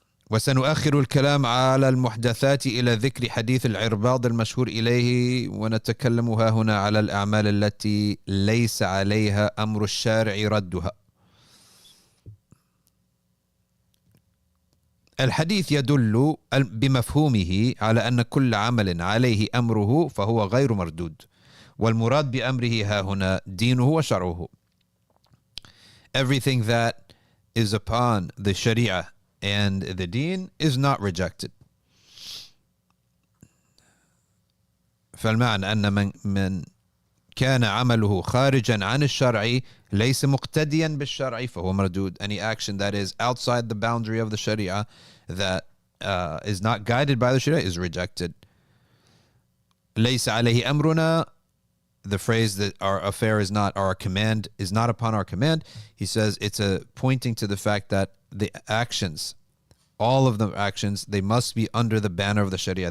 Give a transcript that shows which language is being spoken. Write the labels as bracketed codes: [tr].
[ar] وسنؤخر الكلام على المحدثات إلى ذكر حديث العرباض المشهور إليه ونتكلم ها هنا على الأعمال التي ليس عليها أمر الشارع ردها. الحديث يدل بمفهومه على أن كل عمل عليه أمره فهو غير مردود، والمراد بأمره ها هنا دينه وشرعه. [en] Everything that is upon the Sharia and the Deen is not rejected. [ar] فالمعنى أن من كان عمله خارجا عن الشرع ليس مقتديا بالشرع فهو مردود. [en] Any action that is outside the boundary of the Sharia, that is not guided by the Sharia, is rejected. [ar] ليس عليه أمرنا, [en] the phrase that our affair is not, our command is not upon our command, he says it's pointing to the fact that the actions, all of the actions, they must be under the banner of the Sharia.